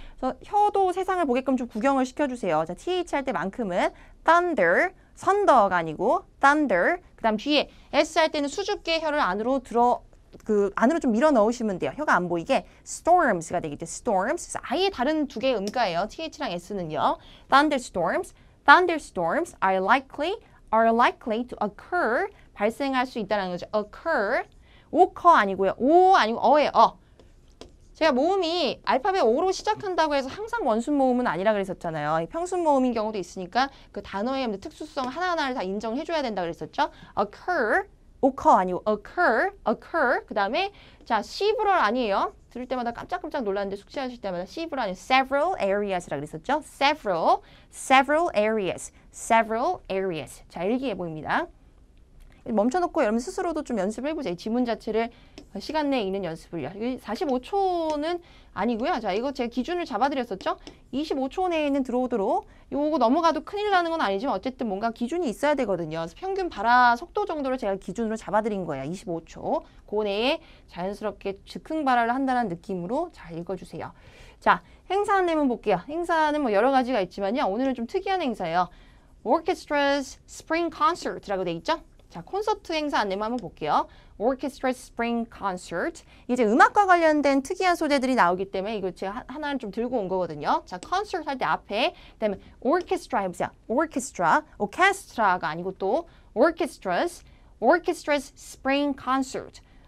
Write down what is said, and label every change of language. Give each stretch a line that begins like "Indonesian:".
Korean: 그래서 혀도 세상을 보게끔 좀 구경을 시켜주세요. 자, TH 할 때만큼은 thunder, 선더가 아니고 thunder. 그 다음 뒤에 S 할 때는 수줍게 혀를 안으로 안으로 좀 밀어 넣으시면 돼요. 혀가 안 보이게 storms가 되겠죠.
English: storms.
Korean: 아예 다른 두 개의 음가예요. TH랑 S는요.
English: thunderstorms are likely to occur.
Korean: 발생할 수 있다는 거죠. occur 아니고요. 오 아니고 어예요. 제가 모음이 알파벳 O로 시작한다고 해서 항상 원순 모음은 아니라 그랬었잖아요. 평순 모음인 경우도 있으니까 그 단어의 특수성 하나하나를 다 인정해줘야 된다 그랬었죠. occur 아니고 occur. 그 다음에 자, several 아니에요. 들을 때마다 깜짝깜짝 놀랐는데 숙제하실 때마다 several 아니고
English: several areas
Korean: 라 그랬었죠.
English: several areas.
Korean: 자, 일기예보입니다. 멈춰놓고 여러분 스스로도 좀 연습을 해보세요. 이 지문 자체를 시간 내에 읽는 연습을요. 45초는 아니고요. 자, 이거 제가 기준을 잡아드렸었죠. 25초 내에는 들어오도록. 요거 넘어가도 큰일 나는 건 아니지만 어쨌든 뭔가 기준이 있어야 되거든요. 그래서 평균 발화 속도 정도를 제가 기준으로 잡아드린 거예요. 25초. 그 내에 자연스럽게 즉흥 발화를 한다는 느낌으로 잘 읽어주세요. 자, 행사 안내문 볼게요. 행사는 뭐 여러 가지가 있지만요. 오늘은 좀 특이한 행사예요. Orchestra's Spring Concert라고 돼 있죠. 자, 콘서트 행사 안내만 한번 볼게요.
English: Orchestra's Spring Concert.
Korean: 이제 음악과 관련된 특이한 소재들이 나오기 때문에 이거 제가 하나를 좀 들고 온 거거든요. 자, 콘서트 할 때 앞에 그다음에 orchestra 해보세요.
English: orchestra가
Korean: 아니고 또
English: orchestra's Spring Concert.